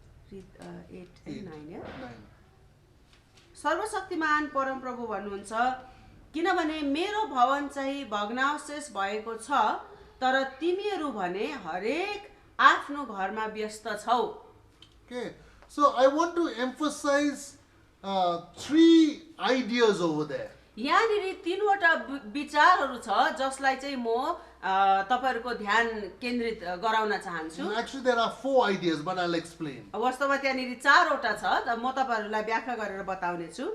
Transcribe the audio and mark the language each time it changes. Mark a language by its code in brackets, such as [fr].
[en] 8 and 9 [ne] सर्वशक्तिमान परमप्रभु भन्नुहुन्छ, किनभने मेरो भवन चाहिँ भग्नावशेष भएको छ तर तिमीहरू भने हरेक आफ्नो घरमा व्यस्त छौ। [en] Okay, so I want to emphasize three ideas over there. [ne] यहाँनिर तीनवटा विचारहरू छ जसलाई चाहिँ म तपाईहरुको ध्यान केन्द्रित गराउन चाहन्छु। [en] Actually, there are four ideas, but I'll explain. [ne] वास्तवमा त्यहाँनिर चारवटा छ त म तपाईहरुलाई व्याख्या गरेर बताउने छु।